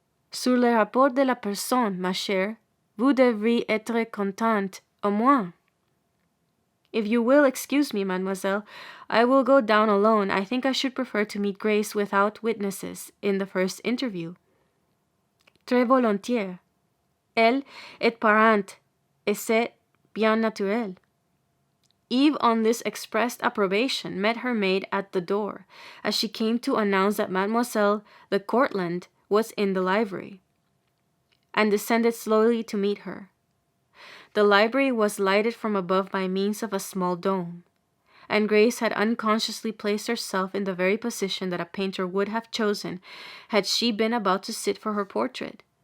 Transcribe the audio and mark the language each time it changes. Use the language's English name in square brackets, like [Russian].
[French] Sur le rapport de la personne, ma chère, vous devriez être contente, au moins. [English] If you will excuse me, mademoiselle, I will go down alone. I think I should prefer to meet Grace without witnesses in the first interview. [French] Très volontiers. Elle est parente, et c'est bien naturel. [English] Eve, on this expressed approbation, met her maid at the door, as she came to announce that Mademoiselle de Cortlandt was in the library, and descended slowly to meet her. The library was lighted from above by means of a small dome, and Grace had unconsciously placed herself in the very position that a painter would have chosen had she been about to sit for her portrait.